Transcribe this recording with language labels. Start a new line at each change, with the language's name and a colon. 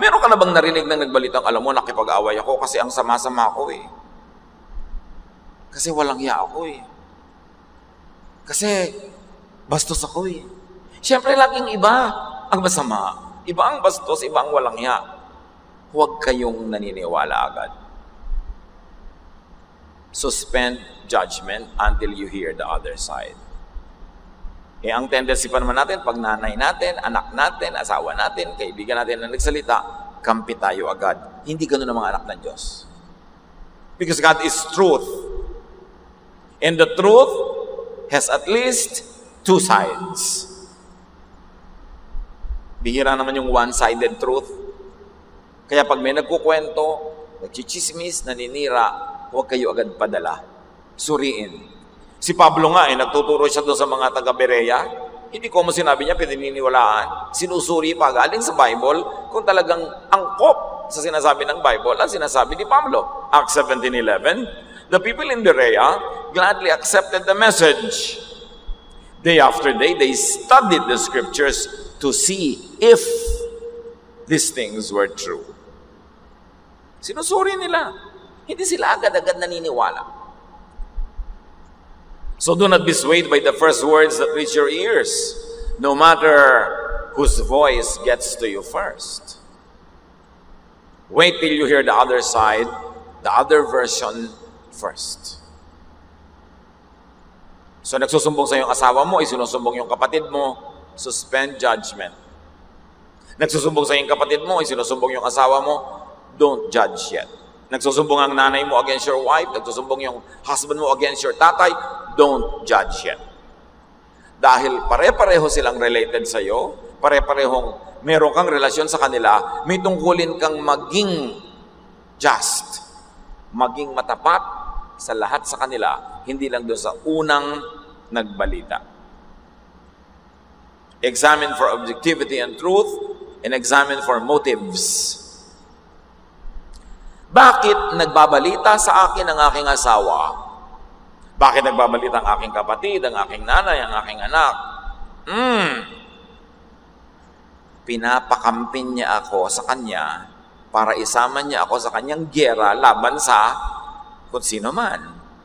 Filipino: Meron ka na bang narinig na nagbalitang, alam mo, nakipag-away ako kasi ang sama-sama ko eh. Kasi walang hiya ako eh. Kasi bastos ako eh. Siyempre, laging iba ang masama. Iba ang bastos, iba ang walang hiya. Huwag kayong naniniwala agad.
English: Suspend judgment until you hear the other side.
Filipino: Eh, ang tendency pa naman natin, pag nanay natin, anak natin, asawa natin, kaibigan natin na nagsalita, kampi tayo agad. Hindi ganun ang mga anak ng Diyos.
English: Because God is truth. And the truth has at least two sides.
Filipino: Bihira naman yung
English: one-sided truth.
Filipino: Kaya pag may nagkukwento, nagchichismis, naninira, huwag kayo agad padala. Suriin. Si Pablo nga nagtuturo siya doon sa mga taga-Berea. Hindi ko mo sinabi niya, pininiwalaan. Sinusuri pa galing sa Bible kung talagang angkop sa sinasabi ng Bible ang sinasabi ni Pablo.
English: Acts 17:11, the people in Berea gladly accepted the message. Day after day, they studied the scriptures to see if these things were true.
Filipino: Sinusuri nila. Hindi sila agad-agad naniniwala.
English: So do not be swayed by the first words that reach your ears, no matter whose voice gets to you first. Wait till you hear the other side, the other version first.
Filipino: So nagsusumbong sa iyong asawa mo, isinusumbong yung kapatid mo,
English: suspend judgment.
Filipino: Nagsusumbong sa iyong kapatid mo, isinusumbong yung asawa mo,
English: don't judge yet.
Filipino: Nagsusumbong ang nanay mo
English: against your wife,
Filipino: nagsusumbong yung husband mo
English: against your
Filipino: tatay,
English: don't judge yet.
Filipino: Dahil pare-pareho silang related sa iyo, pare-parehong meron kang relasyon sa kanila, may tungkulin kang maging just, maging matapat sa lahat sa kanila, hindi lang doon sa unang nagbalita.
English: Examine for objectivity and truth, and examine for motives.
Filipino: Bakit nagbabalita sa akin ang aking asawa? Bakit nagbabalita ang aking kapatid, ang aking nanay, ang aking anak? Pinapakampin niya ako sa kanya para isama niya ako sa kanyang giyera laban sa kung sino man.